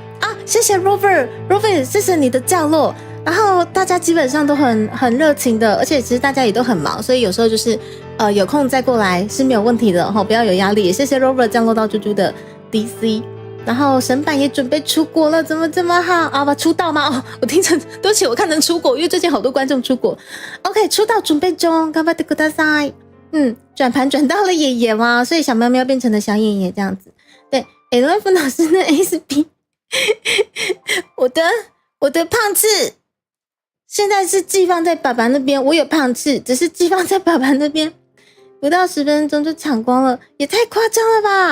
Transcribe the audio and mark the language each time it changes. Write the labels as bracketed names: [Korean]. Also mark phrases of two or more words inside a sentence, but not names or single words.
[Chinese] 谢谢 Rover， 谢谢你的降落。然后大家基本上都很热情的，而且其实大家也都很忙，所以有时候就是有空再过来是没有问题的不要有压力。也谢谢 Rover 降落到猪猪的 DC。然后神版也准备出国了，怎么这么好出道吗？我听成，对不起，我看成出国，因为最近好多观众出国。OK， 出道准备中， [Japanese] 頑張ってください。 [Chinese] 转盘转到了爷爷吗？所以小喵喵变成了小爷爷这样子。对 ，LF 老师的 SP， 我的胖次现在是寄放在爸爸那边，我有胖次，只是寄放在爸爸那边，不到10分钟就抢光了，也太夸张了吧！